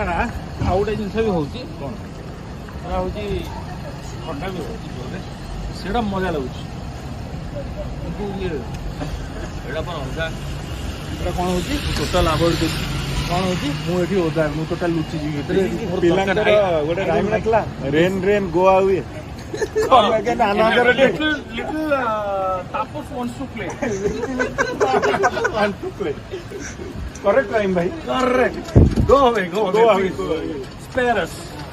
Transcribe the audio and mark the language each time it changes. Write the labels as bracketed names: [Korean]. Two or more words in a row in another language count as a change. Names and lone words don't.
[Odia] ନା ଆଉ ଗୋଟେ ଜିନିଷ ବି ହଉଛି, କଣ ସେଟା ହଉଛି ଥଣ୍ଡା ବି ହଉଛି ଜୋରରେ, ସେଇଟା ମଜା ଲାଗୁଛି। କିନ୍ତୁ ଏଇଟା କଣ ଅଲଗା? ଏଇଟା କଣ ହଉଛି? [English] total avoid [Odia] କରୁଛି। କଣ ହଉଛି? ମୁଁ ଏଠି ଓଦା, ମୁଁ ଟୋଟାଲ ଲୁଚିଯିବି ଭିତରେ। ପିଲାଙ୍କର ଗୋଟେ ରାଇମ୍ ନଥିଲା, [English] rain rain go away. Tapas wants to play. Correct rhyme, bhai. Correct. Go away. Spare us.